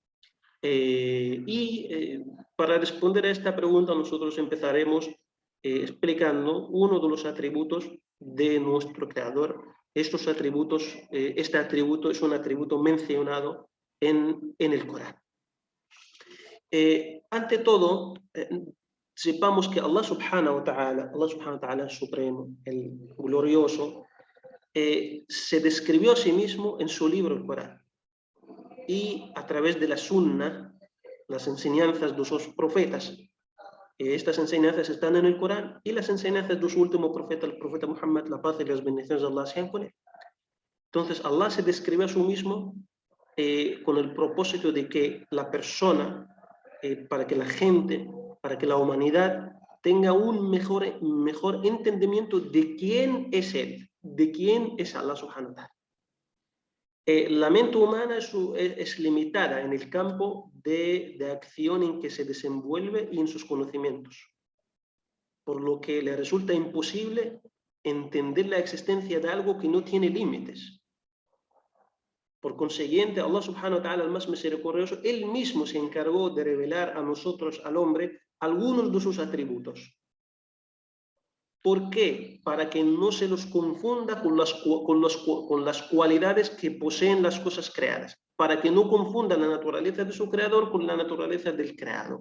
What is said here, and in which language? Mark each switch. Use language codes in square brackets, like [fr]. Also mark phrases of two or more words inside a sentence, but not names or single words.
[es] Para responder a esta pregunta nosotros empezaremos explicando uno de los atributos de nuestro creador. Estos atributos, este atributo es un atributo mencionado en el Corán. Ante todo, sepamos que [ar] الله سبحانه وتعالى, [es] el supremo, el glorioso, se describió a sí mismo en su libro, el Corán. Y a través de la sunna, las enseñanzas de sus profetas, Estas enseñanzas están en el Corán y las enseñanzas de su último profeta, el profeta Muhammad, la paz y las bendiciones de Allah sean con él. Entonces, Allah se describe a sí mismo con el propósito de que la persona, para que la gente, para que la humanidad tenga un mejor entendimiento de quién es Él, de quién es [ar] الله سبحانه وتعالى. [es] La mente humana es limitada en el campo de acción en que se desenvuelve y en sus conocimientos, por lo que le resulta imposible entender la existencia de algo que no tiene límites. Por consiguiente, [ar] الله سبحانه وتعالى, [es] el más misericordioso, Él mismo se encargó de revelar a nosotros, al hombre, algunos de sus atributos. ¿Por qué? Para que no se los confunda con las cualidades que poseen las cosas creadas, para que no confunda la naturaleza de su creador con la naturaleza del creado.